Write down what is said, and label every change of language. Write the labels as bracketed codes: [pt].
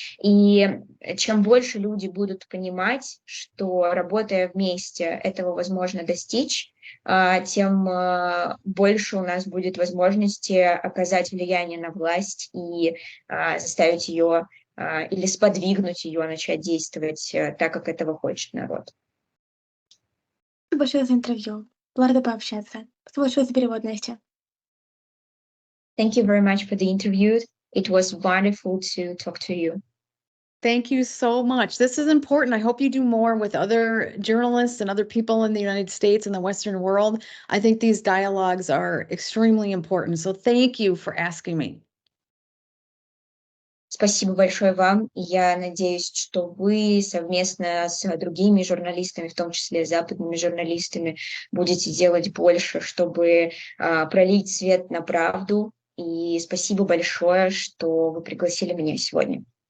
[ru] И чем больше люди будут понимать, что, работая вместе, этого возможно достичь, тем больше у нас будет возможности оказать влияние на власть и заставить ее или сподвигнуть ее начать действовать так, как этого хочет народ. Спасибо большое за интервью. Была рада пообщаться. Спасибо большое за перевод, Настя. [en] Thank you very much for the interview. It was wonderful to talk to you. Thank you so much. This is important. I hope you do more with other journalists and other people in the United States and the Western world. I think these dialogues are extremely important. So thank you for asking me. [ru] Спасибо большое вам. Я надеюсь, что вы совместно с другими журналистами, в том числе западными журналистами, будете делать больше, чтобы пролить свет на правду. И спасибо большое, что вы пригласили меня сегодня.